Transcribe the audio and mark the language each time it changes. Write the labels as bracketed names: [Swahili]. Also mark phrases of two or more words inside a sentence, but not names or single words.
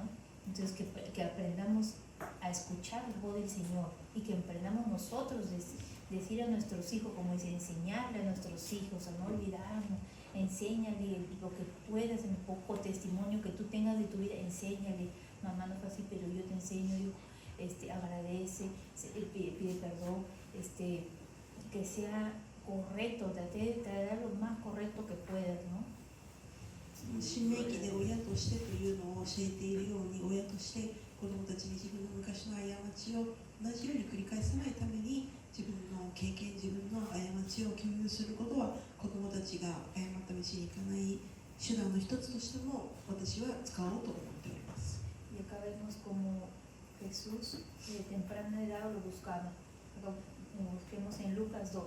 [Spanish] Entonces que aprendamos a escuchar la voz del Señor y que aprendamos nosotros decir a nuestros hijos, como dice, enseñarle a nuestros hijos a no olvidarnos, enséñale lo que puedas, en poco testimonio que tú tengas de tu vida, enséñale, mamá no fue así, pero yo te enseño, hijo, agradece, pide perdón, que sea correcto, trate de traer lo más correcto que puedas, ¿no? [Japanese] 新明記で親としてというのを教えているように、親として子どもたちに自分の昔の過ちを同じように繰り返さないために、自分の経験、自分の過ちを共有することは、子どもたちが誤った道に行かない手段の一つとしても、私は使おうと思っております。 [Spanish] Y acá vemos como Jesús de temprana edad lo buscaba. Acá busquemos en Lucas 2.